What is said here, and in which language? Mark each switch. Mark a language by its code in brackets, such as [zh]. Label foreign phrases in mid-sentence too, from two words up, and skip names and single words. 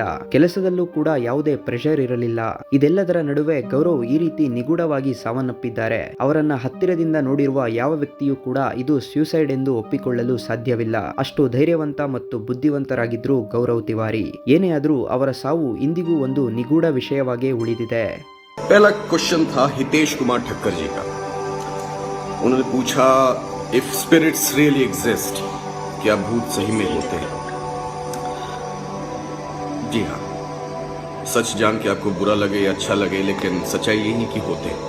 [kn] ಕೆಲಸದಲ್ಲೂ ಕೂಡ ಯಾವುದೇ ಪ್ರೆಷರ್ ಇರಲಿಲ್ಲ. ಇದೆಲ್ಲದರ ನಡುವೆ ಗೌರವ್ ಈ ರೀತಿ ನಿಗೂಢವಾಗಿ ಸಾವನ್ನಪ್ಪಿದ್ದಾರೆ. ಅವರನ್ನ ಹತ್ತಿರದಿಂದ ನೋಡಿರುವ ಯಾವ ವ್ಯಕ್ತಿಯೂ ಕೂಡ ಇದು ಸ್ಯೂಸೈಡ್ ಎಂದು ಒಪ್ಪಿಕೊಳ್ಳಲು ಸಾಧ್ಯವಿಲ್ಲ. ಅಷ್ಟು ಧೈರ್ಯವಂತ ಮತ್ತು ಬುದ್ಧಿವಂತರಾಗಿದ್ರು ಗೌರವ್ ತಿವಾರಿ. ಏನೇ ಆದ್ರೂ ಅವರ ಸಾವು ಇಂದಿಗೂ ಒಂದು ನಿಗೂಢ ವಿಷಯವಾಗಿ ಉಳಿದಿದೆ. [hi] पहला क्वेश्चन था हितेश कुमार ठक्कर जी का. उन्होंने पूछा [en] If spirits really exist, [hi] क्या भूत सही में होते हैं? जी हाँ, सच जान के आपको बुरा लगे या अच्छा लगे, लेकिन सच्चाई यही कि होते हैं.